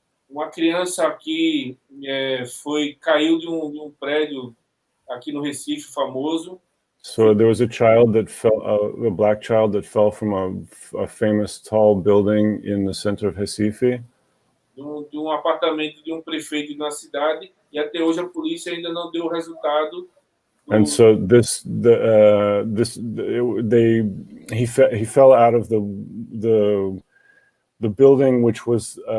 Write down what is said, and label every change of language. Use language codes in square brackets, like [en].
[pt] Uma criança aqui caiu de prédio aqui no Recife, famoso. [en] So there was a child that fell, a black child that fell from a famous tall building in the center of Recife. [pt] De apartamento de prefeito de uma cidade, e até hoje a polícia ainda não deu o resultado. [en] And so he fell out of the building, which was